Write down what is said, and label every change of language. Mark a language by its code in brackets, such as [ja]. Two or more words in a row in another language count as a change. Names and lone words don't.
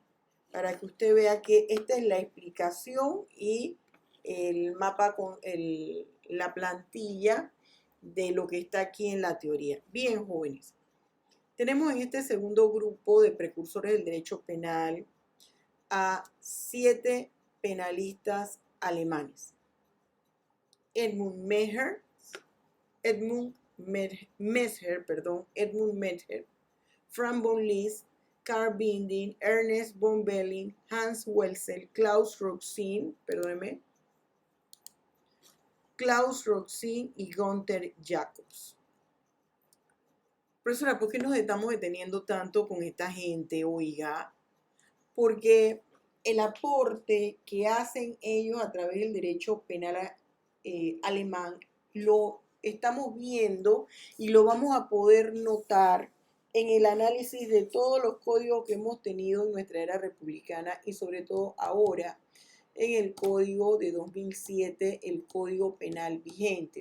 [es] Para que usted vea que esta es la explicación y el mapa con la plantilla de lo que está aquí en la teoría. Bien, jóvenes. Tenemos en este segundo grupo de precursores del derecho penal a 7 penalistas alemanes. Edmund Messer, Franz von Liszt, Karl Binding, Ernest von Belling, Hans Welzel, Klaus Roxin y Gunther Jacobs. Profesora, ¿por qué nos estamos deteniendo tanto con esta gente? Oiga, porque el aporte que hacen ellos a través del derecho penal alemán lo estamos viendo y lo vamos a poder notar en el análisis de todos los códigos que hemos tenido en nuestra era republicana y sobre todo ahora en el código de 2007, el código penal vigente.